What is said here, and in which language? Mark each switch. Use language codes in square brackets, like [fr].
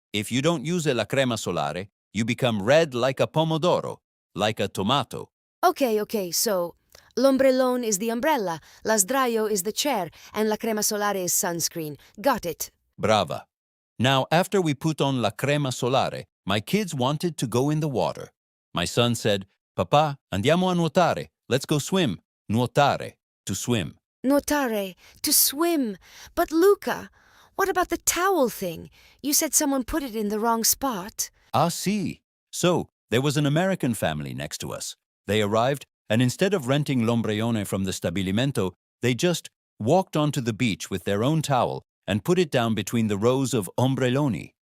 [en] If you don't use la crema solare, you become red like a pomodoro, like a tomato. Okay, so l'ombrellone is the umbrella, la sdraio is the chair, and la crema solare is sunscreen. Got it. Brava. Now, after we put on la crema solare, my kids wanted to go in the water. My son said, [it] "Papà, andiamo a nuotare. [en] Let's go swim." Nuotare, to swim. Nuotare, to swim. But Luca, what about the towel thing? You said someone put it in the wrong spot. Ah, see. So, there was an American family next to us. They arrived, and instead of renting l'ombrellone from the stabilimento, they just walked onto the beach with their own towel and put it down between the rows of ombrelloni.